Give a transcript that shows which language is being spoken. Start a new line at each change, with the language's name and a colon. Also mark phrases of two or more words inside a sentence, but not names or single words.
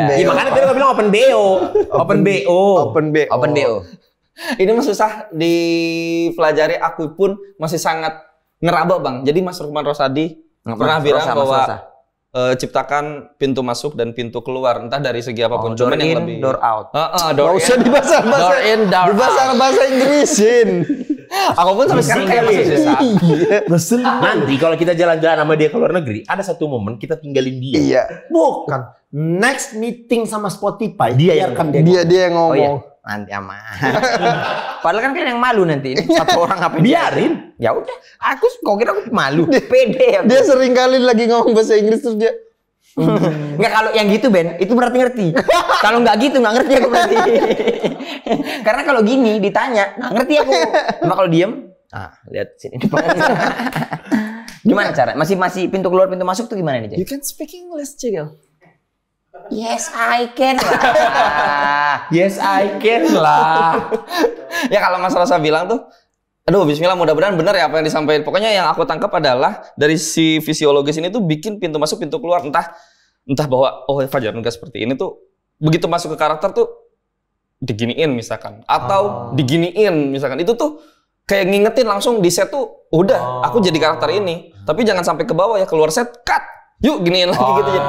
Indonesian: Ya, makanya tadi gue bilang open BO, open BO. Open BO. Ini mah susah dipelajari, aku pun masih sangat ngeraba, Bang. Jadi Mas Rukman Rosadi pernah bilang bahwa ciptakan pintu masuk dan pintu keluar, entah dari segi apapun.
English: Door
Indonesian: Cuman yang
English: in,
Indonesian: lebih
English: door out. door
Indonesian: Nggak usah
English: in,
Indonesian: dibahasa
English: door in, door out.
Indonesian: bahasa Inggrisin. Aku pun sampai sekarang kayak masih susah. Nanti kalau kita jalan-jalan sama dia ke luar negeri, ada satu momen kita tinggalin dia. Iya. Bukan.
English: Next meeting
Indonesian: sama Spotify, dia yang akan Dia yang Oh iya, ngomong. nanti aman. Padahal kan kalian yang malu nanti. Ini satu orang apa Biarin. Ya udah, kok kira aku malu. Pede aku. Dia sering kali lagi ngomong bahasa Inggris terus dia Enggak, kalau yang gitu Ben, itu berarti ngerti. Kalau nggak gitu nggak ngerti aku berarti. Karena kalau gini ditanya, nggak ngerti aku. Cuma kalau diem, lihat sini depan. Gimana cara? Masih pintu keluar pintu masuk tuh gimana nih, Jay?
English: You can speak English, Cigel. Yes, I can lah. Yes, I can lah.
Indonesian: Ya kalau Mas Rosa bilang tuh, aduh bismillah mudah-mudahan benar ya apa yang disampaikan. Pokoknya yang aku tangkap adalah dari si fisiologis ini tuh bikin pintu masuk pintu keluar, entah bahwa Fajar Nuga seperti ini tuh begitu masuk ke karakter tuh diginiin misalkan atau diginiin misalkan, itu tuh kayak ngingetin langsung di set tuh udah aku jadi karakter ini, tapi jangan sampai ke bawah ya, keluar set cut yuk giniin lagi gitu jadi.